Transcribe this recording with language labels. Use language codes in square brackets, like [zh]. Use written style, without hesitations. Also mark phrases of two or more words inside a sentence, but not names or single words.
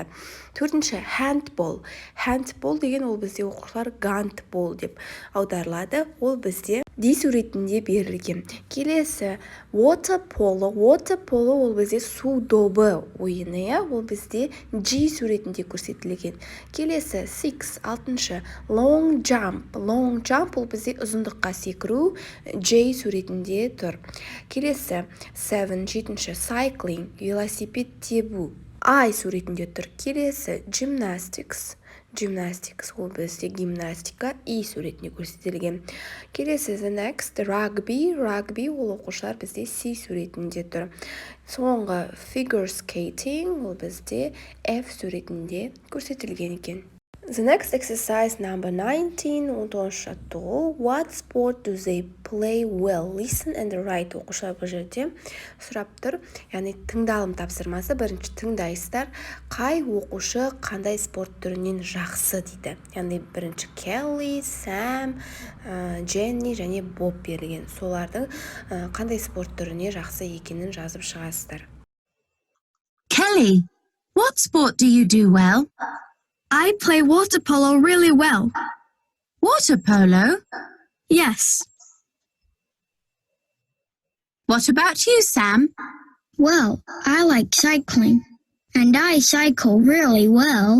[kk] Төртінші handball. Handball деген ол бізде оқушылар gandball деп аударылады. Ол бізде D суретінде берілген. Келесі [en] water polo. Water polo [kk] ол бізде су добы ойыны, ол бізде G суретінде көрсетілген. Келесі 6. [en] Long jump. Long jump [kk] ол бізде ұзындыққа секіру, J суретінде тұр. Келесі 7. Cycling. Велосипед тебу, I суретінде тұр. Келесі gymnastics ол бізде гимнастика, E суретінде көрсетілген. Келесі [en] the next rugby [kk] ол оқушылар бізде C суретінде тұр. Соңғы [en] figure skating [kk] ол бізде F суретінде көрсетілген екен. [en] The next exercise number 19, 19 жаттығу. What sport do they play well? Listen and write. [kk] Оқушылар бұл жерде сұрап тұр. Яғни тыңдалым тапсырмасы. Бірінші тыңдайсыздар. Қай оқушы қандай спорт түрінен жақсы дейді. Яғни бірінші Келли, Сэм, Дженни және Боб берілген. Солардың қандай спорт түріне жақсы екенін жазып шығасыздар. [en] Kelly, what sport do you do well? I play water polo really well. Water polo? Yes. What about you, Sam? Well, I like cycling, and I cycle really well.